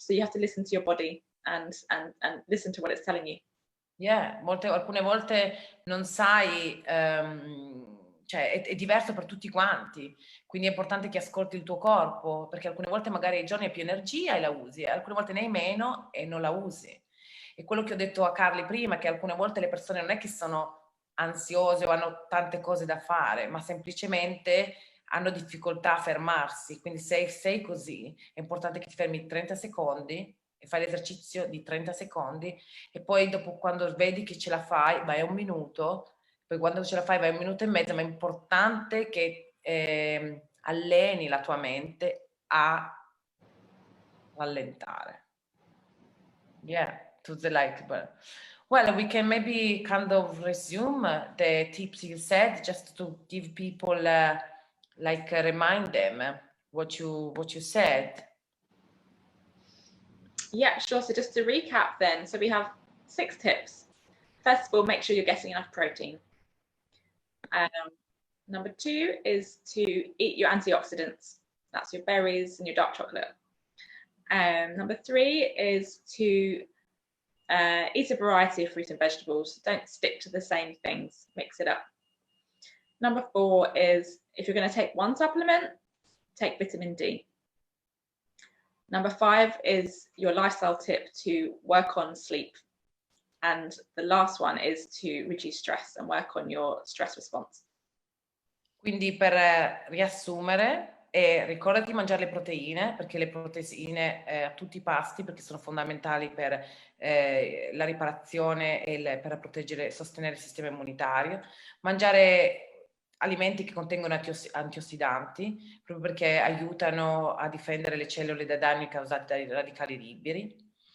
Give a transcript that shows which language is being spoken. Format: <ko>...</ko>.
<en>So you have to listen to your body and listen to what it's telling you.</en> <it>Yeah, alcune volte non sai, cioè è diverso per tutti quanti, quindi è importante che ascolti il tuo corpo, perché alcune volte magari ai giorni hai più energia e la usi, e alcune volte ne hai meno e non la usi. E quello che ho detto a Carli prima è che alcune volte le persone non è che sono ansiose o hanno tante cose da fare, ma semplicemente hanno difficoltà a fermarsi. Quindi se sei così, è importante che ti fermi 30 secondi e fai l'esercizio di 30 secondi e poi dopo, quando vedi che ce la fai, vai a 1 minuto, poi quando ce la fai vai a 1 minuto e mezzo, ma è importante che alleni la tua mente a rallentare.</it> <en>Yeah, to the well, we can maybe kind of resume the tips you said, just to give people remind them what you said. Yeah, sure. So just to recap then, so we have 6 tips. First of all, make sure you're getting enough protein. Number 2 is to eat your antioxidants. That's your berries and your dark chocolate. Number 3 is to eat a variety of fruit and vegetables. Don't stick to the same things, mix it up. Number 4 is, if you're going to take one supplement, take vitamin D. Number 5 is your lifestyle tip to work on sleep. And the last one is to reduce stress and work on your stress response.</en> <it>Quindi per riassumere, ricordati di mangiare le proteine, perché le proteine a tutti i pasti, perché sono fondamentali per la riparazione e per proteggere e sostenere il sistema immunitario. Mangiare alimenti che contengono antiossidanti, proprio perché aiutano a difendere le cellule da danni causati dai radicali liberi.</it>